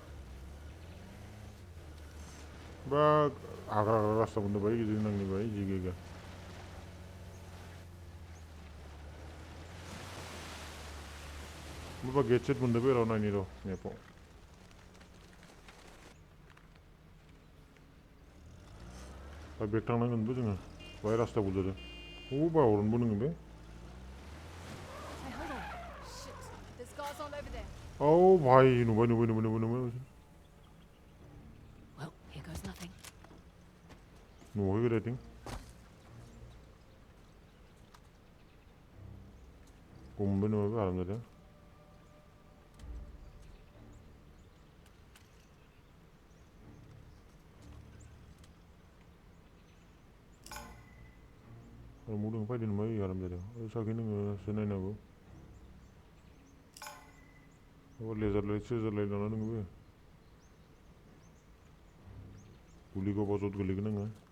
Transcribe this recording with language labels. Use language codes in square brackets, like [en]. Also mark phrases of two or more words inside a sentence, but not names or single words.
[brx] बा हाग्रा रास्ता मोनदों बाय गिदिर नांनि बाय जि गैया माबा [en] get set [brx] मोनदों बे र' नायनि र' मेपआव दा बेग थांनांगोनबो जोङो बाहाय रास्ता बुजादों बावरनबो नोङो बे [en] Hey, hold on. Shit. [brx] Oh भाई नुबाय [en] Well, here goes nothing. [brx] नुबाय rating kumbe नुबाय आराम जादों मुदुं फायदों नुबाय आराम जादों साखि नोङो नायनांगौ [en] laser light [brx] सेजार लाइट लाना नोङो गुलिखौ बजत गोलैगोन नोङो